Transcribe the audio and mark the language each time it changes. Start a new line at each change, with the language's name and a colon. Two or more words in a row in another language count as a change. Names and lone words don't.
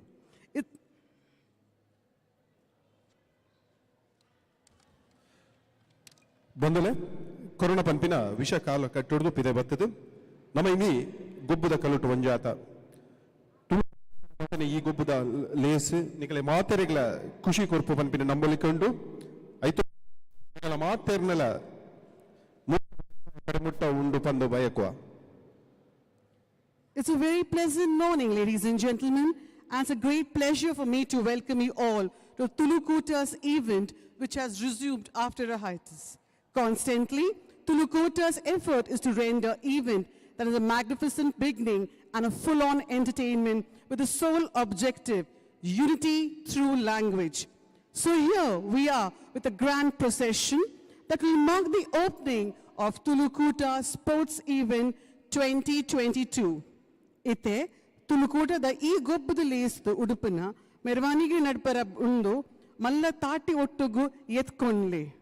Tulu: ಬಂದಲೆ ಕೊರೋನಾ ಪಂಪಿನ ವಿಷ ಕಾಲ ಕಟ್ಟೊಡ್ದು ಪಿದೆ ಬತ್ತದು ನಮ್ಮ ಇನಿ ಗೊಬ್ಬುದ ಕಲುಟು ಒಂಜಾತ ಈ ಗೊಬ್ಬುದ ಲೇಸ್ ನಿಕಲೆ ಮಾತೆರೆಗಳ ಖುಷಿ ಕೊರ್ಪು ಪಂಪಿನ ನಂಬಲಿಕೊಂಡು ಐತು ಮಾತೆರ್ನೆಲ ಮುಟ್ಟ ಉಂಡು ಪಂದು ಬಯಕುವ.
English: It's a very pleasant morning, ladies and gentlemen, and it's a great pleasure for me to welcome you all to Tulukuta's event, which has resumed after a hiatus. Constantly, Tulukuta's effort is to render event that is a magnificent beginning and a full-on entertainment with the sole objective, unity through language. So here we are with a grand procession that will mark the opening of Tulukuta Sports Event 2022.
Tulu: ಇತ್ತೆ ತುಳುಕೂಟದ ಈ ಗೊಬ್ಬದ ಲೇಸ್ದು ಉಡುಪನ ಮೆರವಣಿಗೆ ನಡ್ಪರ ಉಂಡು ಮಲ್ಲ ತಾಟಿ ಒಟ್ಟುಗು ಎತ್ಕೊಂಡ್ಲೆ.